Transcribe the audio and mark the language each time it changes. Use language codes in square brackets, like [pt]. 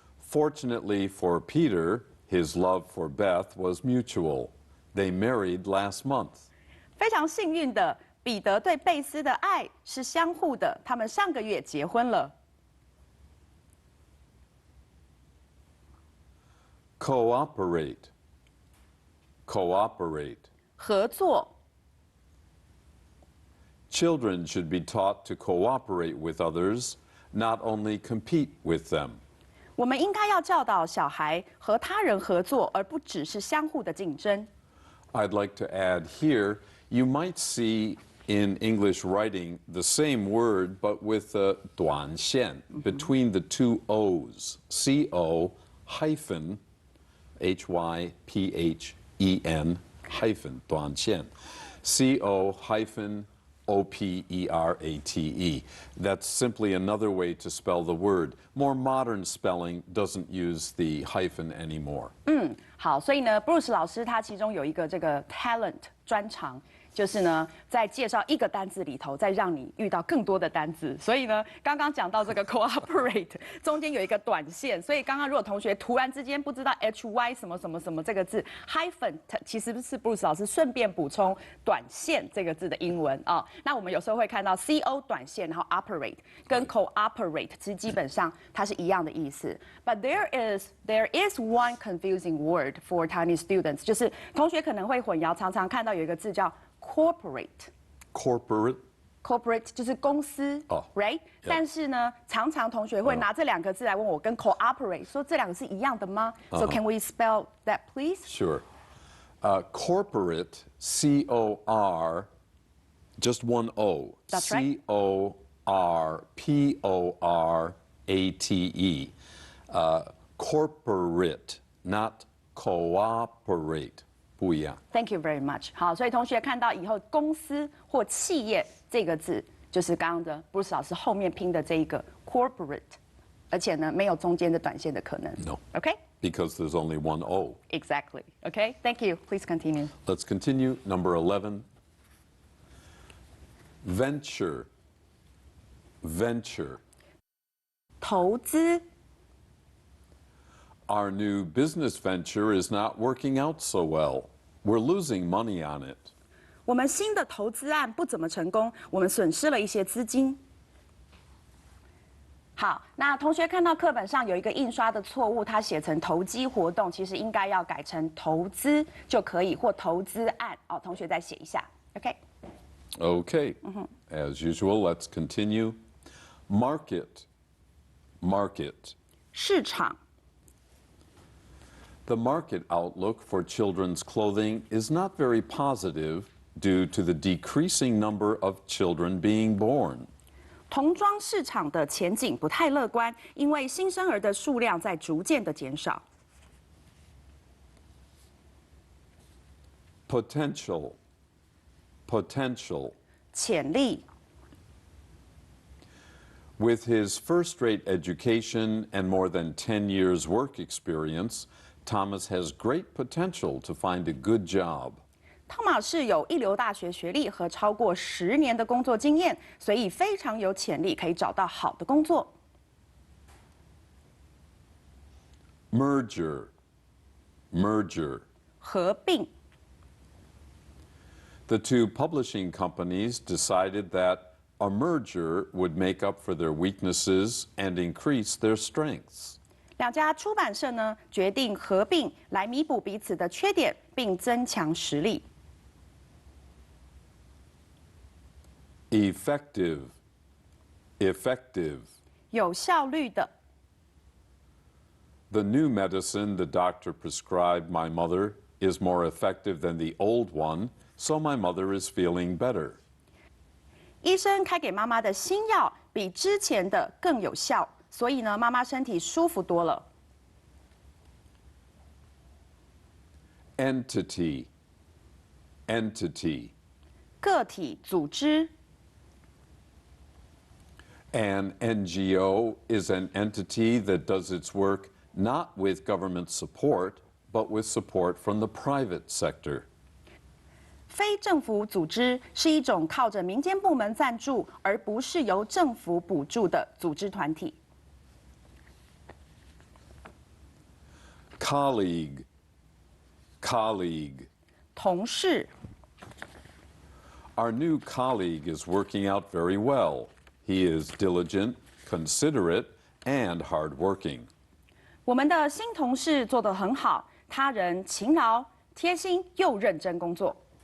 [en] Fortunately for Peter, his love for Beth was mutual. They married last month. [zh] 非常幸运的，彼得对贝斯的爱是相互的，他们上个月结婚了。 [en] Cooperate. Cooperate. [zh] 合作。 [en] Children should be taught to cooperate with others, not only compete with them. [zh] 我们应该要教导小孩和他人合作，而不只是相互的竞争。 [en] I'd like to add here, you might see in English writing the same word, but with a 短线 between the two O's. C-O hyphen H-Y-P-H-E-N hyphen 短线. C-O hyphen O-P-E-R-A-T-E. That's simply another way to spell the word. More modern spelling doesn't use the hyphen anymore. [zh] 好，所以呢，Bruce 老师他其中有一个这个 talent 专长，就是呢，在介绍一个单字里头，再让你遇到更多的单字。所以呢，刚刚讲到这个 cooperate 中间有一个短线，所以刚刚如果同学突然之间不知道 hy 什么什么什么这个字 hyphen， 其实是 Bruce 老师顺便补充短线这个字的英文啊。那我们有时候会看到 co 短线，然后 operate 跟 cooperate 其实基本上它是一样的意思。 [en] But there is one confusing word for Chinese students， [zh] 就是同学可能会混淆，常常看到有一个字叫 corporate。 [en] Corporate. [zh] corporate 就是公司 right？但是呢，常常同学会拿这两个字来问我，跟 cooperate 说这两个是一样的吗？ [en] So can we spell that, please? Sure. Corporate, C-O-R, just one O. That's right. C-O-R-P-O-R-A-T-E. Corporate, not cooperate. [zh] 不一样。 [en] Thank you very much。 [zh] 好，所以同学看到以后公司或企业这个字，就是刚刚的 Bruce 老师后面拼的这一个 corporate， 而且呢没有中间的短线的可能。 [en] No. OK， because there's only one O. Exactly. Okay, thank you. Please continue. Let's continue. Number 11. Venture. Venture. [zh] 投资。 [en] Our new business venture is not working out so well. We're losing money on it. [zh] 我们新的投资案不怎么成功，我们损失了一些资金。好，那同学看到课本上有一个印刷的错误，它写成投机活动，其实应该要改成投资就可以，或投资案。哦，同学再写一下 ，OK？ [en] Okay. As usual, let's continue. Market. Market. [zh] 市场。 [en] The market outlook for children's clothing is not very positive due to the decreasing number of children being born. [zh] 童装市场的前景不太乐观，因为新生儿的数量在逐渐的减少。 [en] Potential. Potential. [zh] 潜力。 [en] With his first-rate education and more than 10 years work experience, Thomas has great potential to find a good job. [zh] 汤马士有一流大学学历和超过10年的工作经验，所以非常有潜力可以找到好的工作。 [en] Merger. Merger. [zh] 合并。 [en] The two publishing companies decided that a merger would make up for their weaknesses and increase their strengths. [zh] 两家出版社呢决定合并来弥补彼此的缺点，并增强实力。 [en] Effective. Effective. [zh] 有效率的。 [en] The new medicine the doctor prescribed my mother is more effective than the old one, so my mother is feeling better. [zh] 医生开给妈妈的新药比之前的更有效，所以呢，妈妈身体舒服多了。 [en] Entity. Entity. [zh] 个体、组织。 [en] An NGO is an entity that does its work not with government support, but with support from the private sector. [zh] 非政府组织是一种靠着民间部门赞助，而不是由政府补助的组织团体。 [en] Colleague. Colleague. [zh] 同事。 [en] Our new colleague is working out very well. He is diligent, considerate, and hardworking. [zh] 我们的新同事做得很好，他人勤劳、贴心又认真工作。